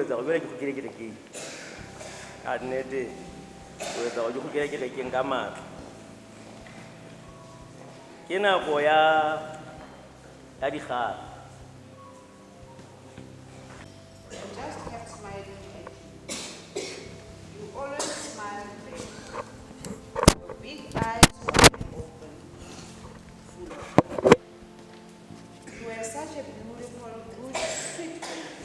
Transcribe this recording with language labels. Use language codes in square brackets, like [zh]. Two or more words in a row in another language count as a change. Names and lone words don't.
[nso] etsa go bjale ke go kele kerekeng ka nnete o etsa go ke go kele kerekeng ka maatla ke nako ya dikgala [en] Just kept smiling at you. You always smile back. Your big eyes wide open, full of love. You were such a beautiful, good, sweet baby.